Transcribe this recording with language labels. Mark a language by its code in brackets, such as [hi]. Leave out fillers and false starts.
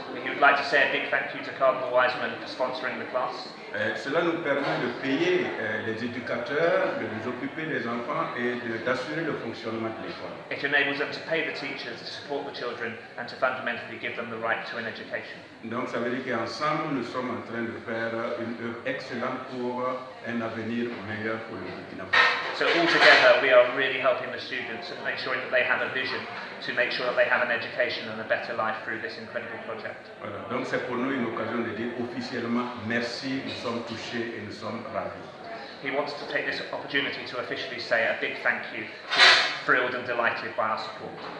[en] We would like to say a big thank you to Cardinal Wiseman for sponsoring the class. [fr] Cela nous permet de payer les éducateurs, de nous occuper des enfants et d'assurer le fonctionnement de l'école. [en] It enables them to pay the teachers, to support the children, and to fundamentally give them the right to an education. [fr] Donc ça veut dire qu'ensemble nous sommes en train de faire une œuvre excellente pour un avenir meilleur pour le Burkina Faso. [en] So all together we are really helping the students and ensuring that they have a vision to make sure that they have an education and a better life through this incredible project. [fr] Voilà. Donc c'est pour nous une occasion de dire officiellement merci, nous sommes touchés et nous sommes ravis. [en] He wants to take this opportunity to officially say a big thank you. He's thrilled and delighted by our support.